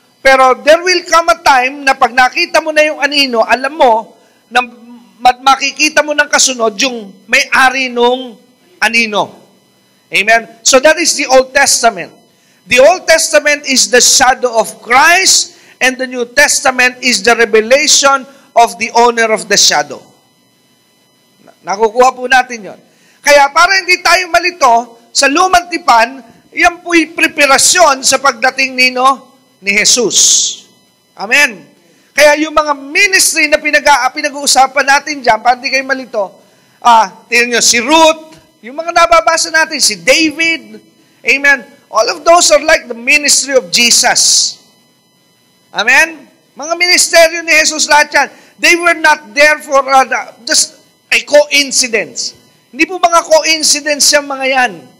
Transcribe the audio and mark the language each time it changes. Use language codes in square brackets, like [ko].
[tl] Pero [en] there will come a time [tl] na pag nakita mo na yung anino, alam mo, na makikita mo ng kasunod yung may-ari nung anino. Amen? [en] So that is the Old Testament. The Old Testament is the shadow of Christ, and the New Testament is the revelation of the owner of the shadow. [tl] Nakukuha po natin yon. Kaya para hindi tayo malito, sa lumang tipan, yan po'y preparasyon sa pagdating ni Jesus. Amen. Kaya yung mga ministry na pinag-uusapan natin dyan, para hindi kayo malito, tingnan nyo, si Ruth, yung mga nababasa natin, si David, amen. [en] All of those are like the ministry of Jesus. Amen. [tl] Mga ministeryo ni Jesus lahat yan. [en] They were not there for just a coincidence. [tl] Hindi po mga coincidence yung mga yan.